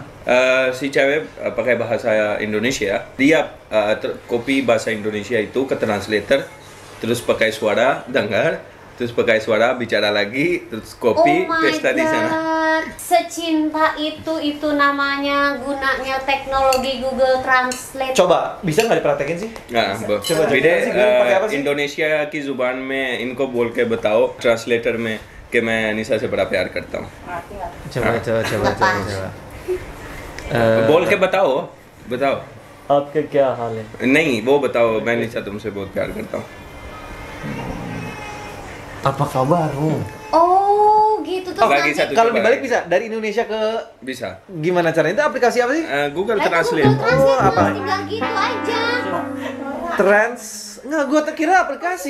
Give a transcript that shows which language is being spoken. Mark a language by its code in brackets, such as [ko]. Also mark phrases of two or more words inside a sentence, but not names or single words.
[id] Si cewek pakai bahasa Indonesia, dia copy bahasa Indonesia itu ke translator, terus pakai suara dengar, terus pakai suara bicara lagi, terus [en] copy paste [id] di sana. Secinta itu namanya gunanya teknologi Google Translate. Coba, bisa nggak dipraktekin sih? [hi] हाँ [id] coba विदे [hi] जरा सी गूगल पर क्या बस ये? इंडोनेशिया की जुबान में इनको बोल के बताओ ट्रांसलेटर में कि मैं निशा से बड़ा प्यार करता हूँ [id] Coba. [hi] बोल के बताओ आपका क्या हाल है? नहीं वो बताओ मैं निशा तुमसे बहुत प्यार करता हूँ [id] Apa kabarmu? Oh, gitu tuh. Lagi nanti- satu. Kalau coba. dibalik bisa dari Indonesia ke bisa gimana caranya? Itu aplikasi apa sih? Google Lah, itu Translate Google Translate, Oh, apa? Mas, tinggal gitu aja. Enggak, gua kira aplikasi.